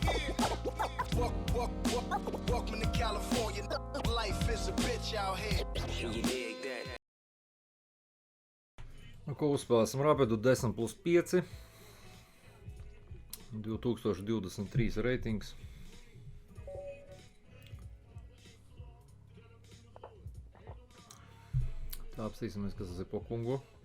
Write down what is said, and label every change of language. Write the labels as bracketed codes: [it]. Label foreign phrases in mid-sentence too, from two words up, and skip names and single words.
[en] Welcome to California. Life is a bitch out here. You dig that? [lv] Nu, ko uzspēlēsim Rapidu 10+5. 2023 reitings. Tā apstīsimies, kas tas ir po kungu.